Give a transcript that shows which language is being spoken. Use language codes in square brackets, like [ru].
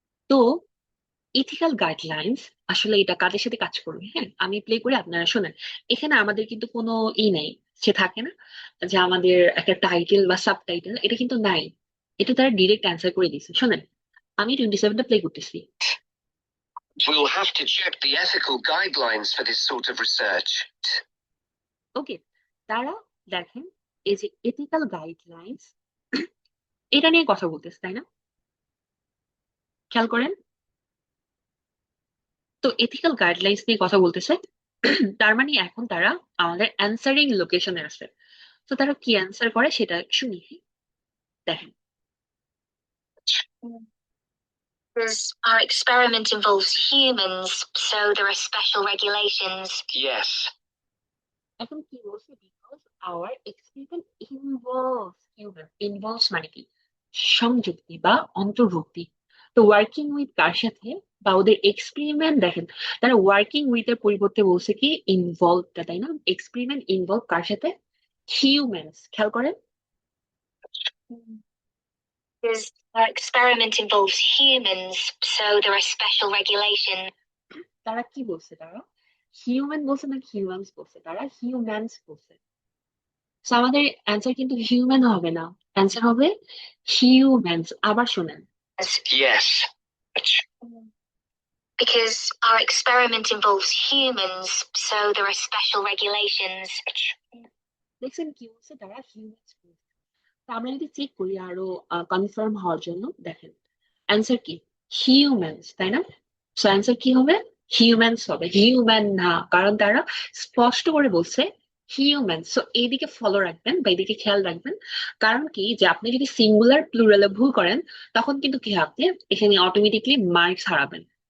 [bn] তো ethical guidelines আসলে এটা কাদের সাথে কাজ করবে, হ্যাঁ, আমি প্লে করে আপনারা শোনেন। এখানে আমাদের কিন্তু কোনো নেই, সে থাকে না যে আমাদের একটা টাইটেল বা সাব টাইটেল, এটা কিন্তু নাই। এটা তারা ডিরেক্ট অ্যান্সার করে দিচ্ছে, শোনেন। আমি 27টা প্লে করতেছি। [en] We'll have to check the ethical guidelines for this sort of research. [bn] ওকে, তারা দেখেন, এই যে এথিক্যাল গাইডলাইন্স, এটা নিয়ে কথা বলতেছে, তাই না? খেয়াল করেন, তো এথিক্যাল গাইডলাইন্স নিয়ে কথা বলতেছে। তার মানে এখন তারা আমাদের অ্যান্সারিং লোকেশনে আছে। তো তারা কি অ্যান্সার করে সেটা শুনি, দেখেন। [en] Because our experiment involves humans, so there are special regulations. Yes. [bn] এখন কি বলছে? [en] Because our experiment involves human. [bn] Involves মানে কি? সংযুক্তি বা অন্তর্ভুক্তি। তো [en] working with [bn] কার সাথে বা ওদের এক্সপেরিমেন্ট দেখেন, তারা ওয়ার্কিং উইথ এর পরিবর্তে বলছে কি ইনভলভটা, তাই না? এক্সপেরিমেন্ট ইনভলভ কার সাথে? হিউম্যানস। খেয়াল করেন, [en] Because our experiment involves humans, so there are special regulations. [bn] তারা কি বলছে? তারা হিউম্যান বলছে না হিউম্যানস বলছে? তারা হিউম্যানস বলছে। So আমাদের অ্যান্সার কিন্তু হিউম্যান হবে না, অ্যান্সার হবে হিউম্যানস। আবার শোনেন, [en] Yes. Because our experiment involves humans, so there are special regulations. [bn] দেখছেন কি বলছে? তারা হিউম্যানস বলছে। তো আমরা যদি চেক করি আরো কনফার্ম হওয়ার জন্য, দেখেন অ্যান্সার কি? হিউম্যানস, তাই না? সো অ্যান্সার কি হবে? হিউম্যানস হবে, হিউম্যান না, কারণ তারা স্পষ্ট করে বলছে হিউম্যানস। সো এইদিকে ফলো রাখবেন বা এইদিকে খেয়াল রাখবেন। কারণ কি, যে আপনি যদি সিঙ্গুলার প্লুরালে ভুল করেন তখন কিন্তু কি হবে, আপনি এখানে অটোমেটিকলি মার্কস হারাবেন।